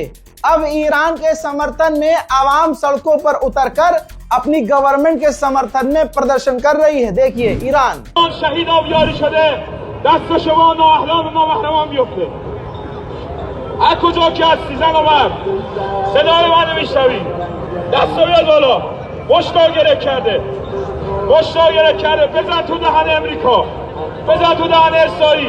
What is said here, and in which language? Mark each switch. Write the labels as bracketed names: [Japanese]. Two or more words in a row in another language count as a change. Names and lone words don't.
[Hindi] अब ईरान के समर्थन में आवाम सड़कों पर उतरकर अपनी गवर्नमेंट के समर्थन में प्रदर्शन कर रही है। देखिए ईरान [Persian] هر کجا که هستی زن و مرد صدای منو میشنوید دستو بیاد بالا. مشتاق گرفت کرده. مشتاق گرفت کرده. بزن تو دهن امریکا. بزن تو دهن اسرائیل.